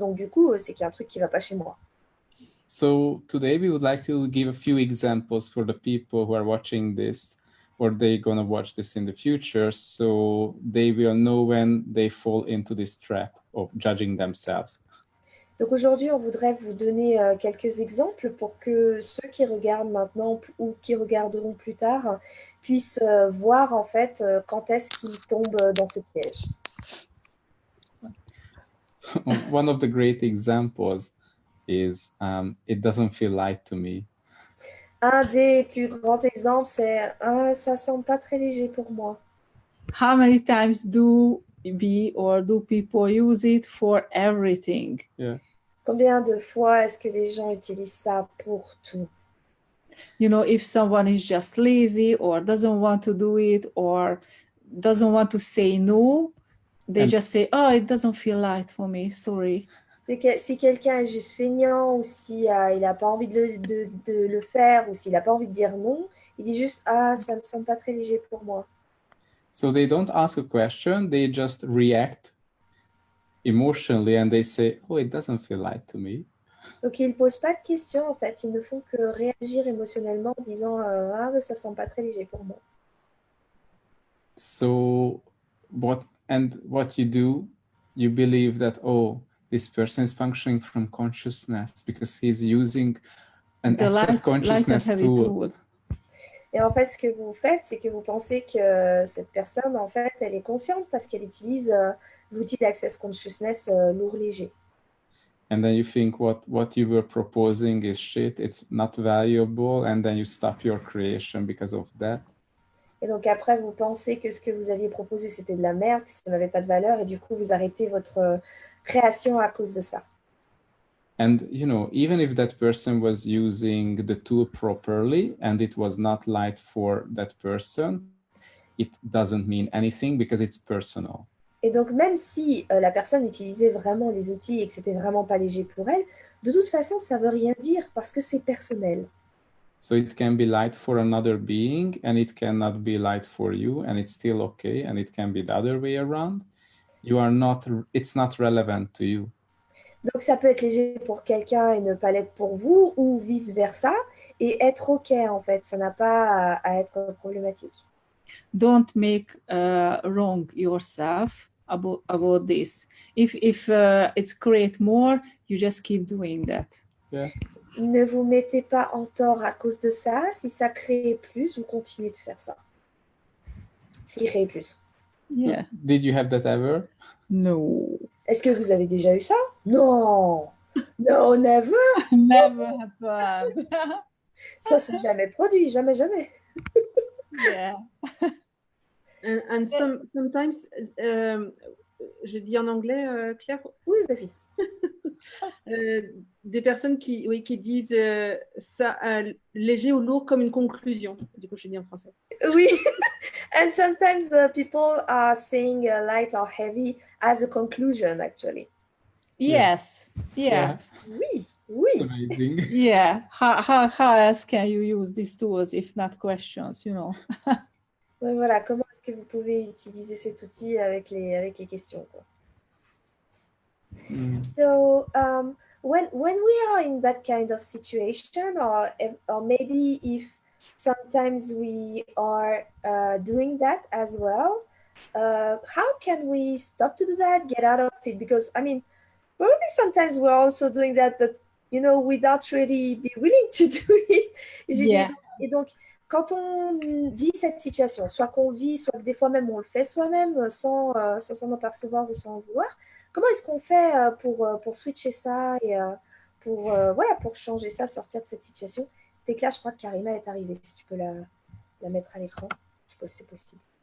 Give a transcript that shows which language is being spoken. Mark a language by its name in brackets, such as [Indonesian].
[French] Donc, du coup, c'est qu'il y a un truc qui ne va pas chez moi. [English] So today we would like to give a few examples for the people who are watching this, or they're going to watch this in the future, so they will know when they fall into this trap of judging themselves. [French] Donc aujourd'hui, on voudrait vous donner quelques exemples pour que ceux qui regardent maintenant ou qui regarderont plus tard puissent voir en fait quand est-ce qu'ils tombent dans ce piège. [English] One of the great examples is it doesn't feel light to me. [French] Un des plus grands exemples, c'est ça semble pas très léger pour moi. [English] How many times do we or do people use it for everything? Yeah. [French] Combien de fois est-ce que les gens utilisent ça pour tout? [English] You know, if someone is just lazy or doesn't want to do it or doesn't want to say no, they just say, oh, it doesn't feel light for me, sorry. [French] Si quelqu'un est juste feignant ou si il n'a pas envie de le faire ou s'il n'a pas envie de dire non, il dit juste, ça me semble pas très léger pour moi. [English] So they don't ask a question, they just react emotionally and they say, oh, it doesn't feel light to me. [French] Donc ils ne posent pas de questions en fait, ils ne font que réagir émotionnellement en disant ça semble pas très léger pour moi. [English] So what you do, you believe that, oh, this person is functioning from consciousness because he's using an access consciousness tool. [French] Et en fait, ce que vous faites, c'est que vous pensez que cette personne, en fait, elle est consciente parce qu'elle utilise l'outil d'Access Consciousness lourd léger. [English] And then you think what you were proposing is shit, it's not valuable, and then you stop your creation because of that. [French] Et donc après, vous pensez que ce que vous aviez proposé, c'était de la merde, que ça n'avait pas de valeur, et du coup, vous arrêtez votre création à cause de ça. [English] And, you know, even if that person was using the tool properly and it was not light for that person, it doesn't mean anything because it's personal. [French] Et donc, même si la personne utilisait vraiment les outils et que c'était vraiment pas léger pour elle, de toute façon, ça veut rien dire parce que c'est personnel. [English] So it can be light for another being and it cannot be light for you, and it's still okay, and it can be the other way around. It's not relevant to you. [French] Donc, ça peut être léger pour quelqu'un et ne pas l'être pour vous, ou vice-versa, et être OK, en fait. Ça n'a pas à être problématique. [English] Don't make wrong yourself about this. If it's create more, you just keep doing that. Yeah. [French] Ne vous mettez pas en tort à cause de ça. Si ça crée plus, vous continuez de faire ça. Ce qui crée plus. [English] Yeah. Did you have that ever? No. [French] Est-ce que vous avez déjà eu ça? Non. [English] No, never. Never happened. [French] Ça, c'est jamais produit. Jamais, jamais. [English] Yeah. And sometimes, [French] je dis en anglais, Claire, Oui, vas-y. des personnes qui disent ça léger ou lourd comme une conclusion. Du coup, je dis en français. Oui. [English] And sometimes people are saying light or heavy as a conclusion, actually. Yes. Yeah. [French] Oui, [English] It's [French] oui. [English] amazing. Yeah. How else can you use these tools if not questions, you know? [French] Ouais, voilà, comment est-ce que vous pouvez utiliser cet outil avec les questions, quoi. Mm. [English] So when we are in that kind of situation, or maybe if sometimes we are doing that as well, how can we stop to do that, get out of it? Because I mean, probably sometimes we're also doing that, but you know, without really be willing to do it. Yeah. [French] Et donc, quand on vit cette situation, soit qu'on vit, soit que des fois même on le fait soi-même sans s'en apercevoir ou sans en vouloir, comment est-ce qu'on fait pour switcher ça et pour changer ça, sortir de cette situation? Tekla, je crois que Karima est arrivée. Si tu peux la mettre à l'écran, je sais pas si c'est possible.